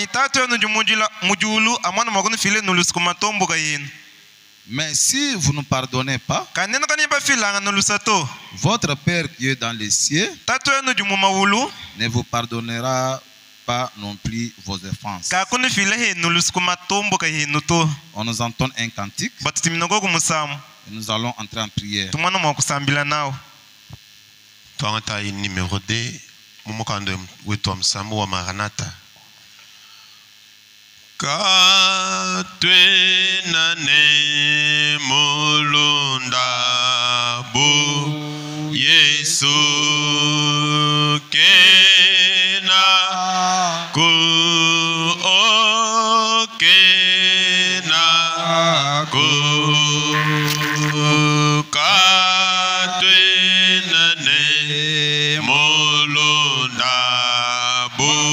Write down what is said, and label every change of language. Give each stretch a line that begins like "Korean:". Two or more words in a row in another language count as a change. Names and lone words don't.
French: Mais si vous ne pardonnez pas, votre Père qui est dans les cieux ne vous pardonnera pas non plus vos offenses. On nous entend un cantique et nous allons entrer en prière. Numéro 2,
Luba-Katanga: Momokando wetu msambo wa Maranatha. Katwe nane mulunda bu Yesu kena ku o kena ku katwe nane mulunda bu